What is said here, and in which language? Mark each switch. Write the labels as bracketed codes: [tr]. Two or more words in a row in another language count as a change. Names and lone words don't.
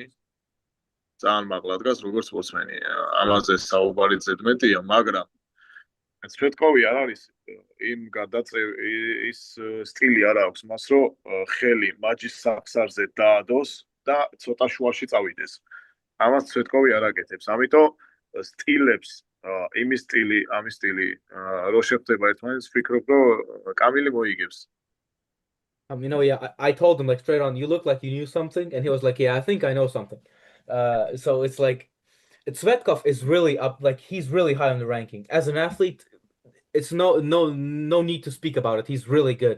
[ka] ძალიან მაღლა დგას როგორც სპორტსმენი. ამაზე საუბარი ზედმეტია, მაგრამ სვეტკოვი არ არის იმ ის სტილი არ აქვს მას რომ ხელი მაჯის საფსარზე დაადოს და ცოტა შუაში წავიდეს. ამას სვეტკოვი არ აკეთებს. ამიტომ სტილებს იმის სტილი, ამის სტილი რო შეხვდება ერთმანეთს, ვფიქრობ რომ კამილი მოიგებს. [en] Yeah, I told him like straight on, you look like you knew something, and he was like, yeah, I think I know something. So it's like, Tsvetkov is really up, like he's really high on the ranking. As an athlete, it's no need to speak about it. He's really good.